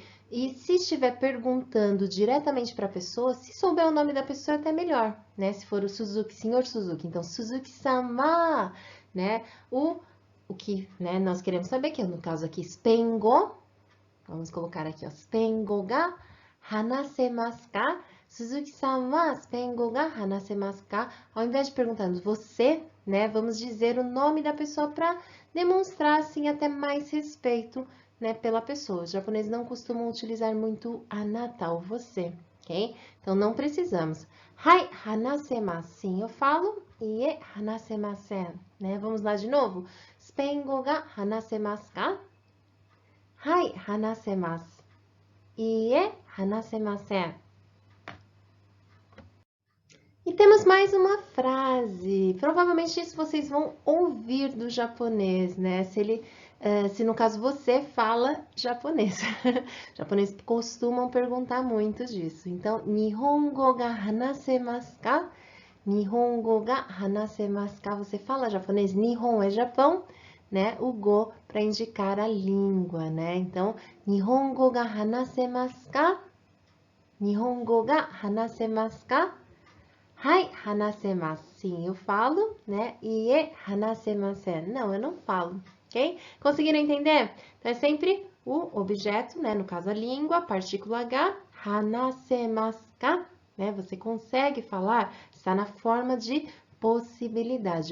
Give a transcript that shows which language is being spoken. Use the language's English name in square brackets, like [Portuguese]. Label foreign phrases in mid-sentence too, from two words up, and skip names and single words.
[Portuguese] E se estiver perguntando diretamente para a pessoa, se souber o nome da pessoa é até melhor, né? Se for o Suzuki, senhor Suzuki, então Suzuki-sama, né? O que, né, nós queremos saber, que é no caso aqui, Spengo, vamos colocar aqui, ó, [Japanese] スペイン語が話せますか? 鈴木さんはスペイン語が話せますか? [Portuguese] Ao invés de perguntarmos você, né, vamos dizer o nome da pessoa para demonstrar, assim, até mais respeito, né, pela pessoa. Os japoneses não costumam utilizar muito anata ou você, ok? Então, não precisamos. [Japanese] はい、話せます. [Portuguese] Sim, eu falo. [Japanese] いいえ、話せません. [Portuguese] Né? Vamos lá de novo. [Japanese] スペイン語が話せますか? はい、話せます。いいえ、話せません. [Portuguese] E temos mais uma frase. Provavelmente isso vocês vão ouvir do japonês, né? Se no caso você fala japonês. Japoneses costumam perguntar muito disso. [Japanese] Então, 日本語が話せますか? 日本語が話せますか? [Portuguese] Você fala japonês? Nihon é Japão, né? O go para indicar a língua, né? [Japanese] Então, 日本語が話せますか? 日本語が話せますか? はい、話せます. [Portuguese] Sim, eu falo, né? [Japanese] いいえ、話せません. [Portuguese] Não, eu não falo, ok? Conseguiram entender? Então, é sempre o objeto, né? No caso, a língua, partícula H, [Japanese] 話せますか? [Portuguese] Né? Você consegue falar, está na forma de possibilidade.